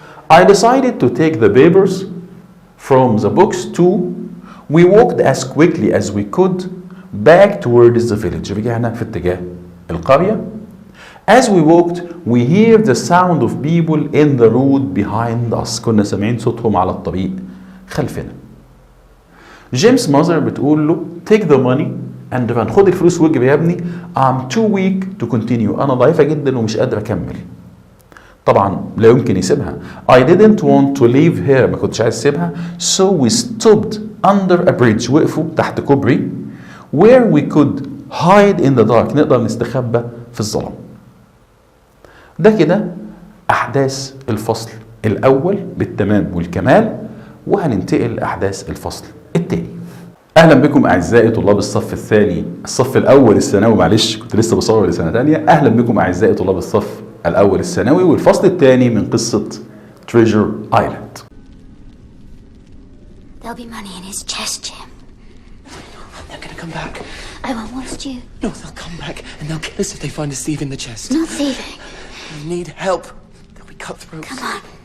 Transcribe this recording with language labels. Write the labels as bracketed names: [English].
[English] I decided to take the papers from the books too. We walked as quickly as we could back towards the village. [Arabic] رجعنا في اتجاه القرية. [English] As we walked, we hear the sound of people in the road behind us. [Arabic] كنا سامعين صوتهم على الطريق خلفنا. جيمس ماذر بتقول له [English] take the money and run. [Arabic] خد الفلوس واجري يا ابني. [English] I'm too weak to continue. [Arabic] أنا ضعيفة جدا ومش قادر أكمل. طبعا لا يمكن يسيبها. [English] I didn't want to leave her. [Arabic] ما كنتش عايز اسيبها. [English] So we stopped under a bridge. [Arabic] وقفوا تحت كوبري [English] where we could hide in the dark. [Arabic] نقدر نستخبى في الظلام. ده كده أحداث الفصل الأول بالتمام والكمال، وهننتقل لأحداث الفصل الثاني. أهلا بكم أعزائي طلاب الصف الثاني، الصف الأول الثانوي، معلش كنت لسه بصور لسنة تانية. أهلا بكم أعزائي طلاب الصف الأول الثانوي والفصل الثاني من قصة Treasure Island. [English] There'll be money in his chest, Jim. They're gonna come back. I won't waste you. No, they'll come back and they'll kill us if they find us thieving the chest. Not thieving. We need help. They'll be cutthroats. Come on.